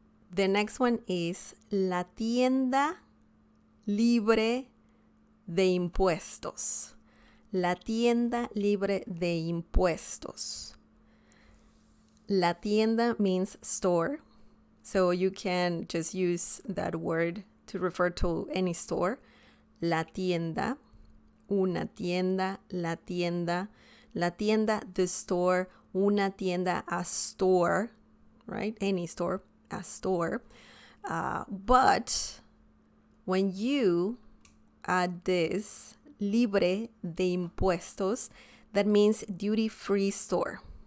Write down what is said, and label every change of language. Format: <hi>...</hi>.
<en>The next one is</en> <es>la tienda libre de impuestos. La tienda libre de impuestos.</es> <en>La tienda means store. So you can just use that word to refer to any store.</en> <es>La tienda, una tienda, la tienda.</es> <en>La tienda, the store. Una tienda, a store, right? Any store, a store. But when you add this,</en> <es>libre de impuestos,</es> <en>that means duty-free store.</en>